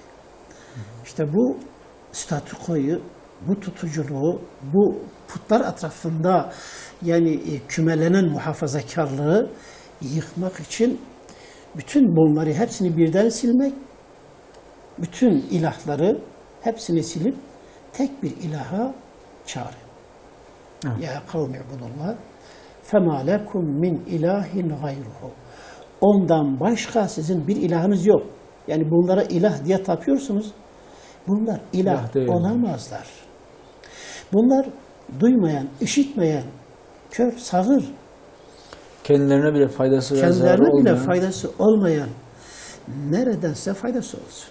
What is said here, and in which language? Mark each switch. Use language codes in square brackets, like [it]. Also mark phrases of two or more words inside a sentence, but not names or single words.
[tr] İşte bu statükoyu, bu tutuculuğu, bu putlar etrafında yani kümelenen muhafazakarlığı yıkmak için bütün bunları hepsini birden silmek, bütün ilahları hepsini silip tek bir ilaha çağırın. [ar] يا قوم اعبدوا الله فَمَا لَكُمْ مِنْ اِلَٰهٍ غَيْرُهُ [tr] ondan başka sizin bir ilahınız yok. Yani bunlara ilah diye tapıyorsunuz. Bunlar ilah olamazlar. Bunlar duymayan, işitmeyen, kör, sağır. Kendilerine bile faydası faydası olmayan neredense faydası olsun.